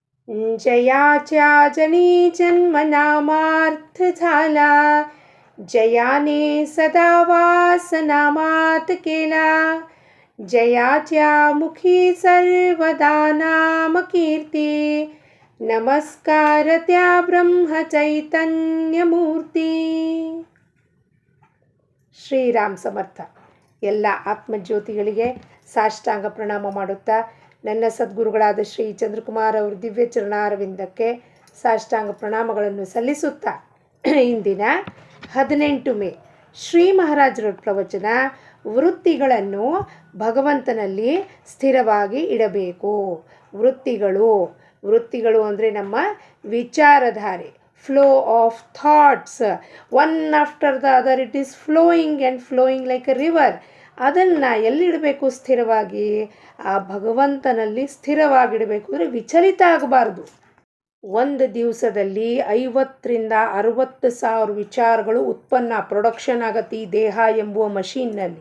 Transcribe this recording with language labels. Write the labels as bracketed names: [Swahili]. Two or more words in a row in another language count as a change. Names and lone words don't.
[Marathi] जयाच्या जनी जन्म नामार्थ झाला, जयाने सदा वास नामात केला, जयाच्या मुखी सर्वदा नाम कीर्ती, नमस्कार त्या ब्रह्म चैतन्य मूर्ती. [Kannada] ಶ್ರೀರಾಮ್ ಸಮರ್ಥ. ಎಲ್ಲ ಆತ್ಮಜ್ಯೋತಿಗಳಿಗೆ ಸಾಷ್ಟಾಂಗ ಪ್ರಣಾಮ ಮಾಡುತ್ತಾ ನನ್ನ ಸದ್ಗುರುಗಳಾದ ಶ್ರೀ ಚಂದ್ರಕುಮಾರ್ ಅವರ ದಿವ್ಯ ಚರಣಾರವಿಂದಕ್ಕೆ ಸಾಷ್ಟಾಂಗ ಪ್ರಣಾಮಗಳನ್ನು ಸಲ್ಲಿಸುತ್ತಾ ಇಂದಿನ 18 ಮೇ ಶ್ರೀ ಮಹಾರಾಜರ ಪ್ರವಚನ, ವೃತ್ತಿಗಳನ್ನು ಭಗವಂತನಲ್ಲಿ ಸ್ಥಿರವಾಗಿ ಇಡಬೇಕು. ವೃತ್ತಿಗಳು ಅಂದರೆ ನಮ್ಮ ವಿಚಾರಧಾರೆ, [English] flow of thoughts, one after the other it is flowing like a river. [Kannada] ಅದನ್ನು ಎಲ್ಲಿಡಬೇಕು? ಸ್ಥಿರವಾಗಿ ಆ ಭಗವಂತನಲ್ಲಿ ಸ್ಥಿರವಾಗಿಡಬೇಕು. ಅಂದರೆ ವಿಚಲಿತ ಆಗಬಾರ್ದು. ಒಂದು ದಿವಸದಲ್ಲಿ 50,000 to 60,000 ವಿಚಾರಗಳು ಪ್ರೊಡಕ್ಷನ್ ಆಗತ್ತೆ ಈ ದೇಹ ಎಂಬುವ ಮಷೀನ್ನಲ್ಲಿ.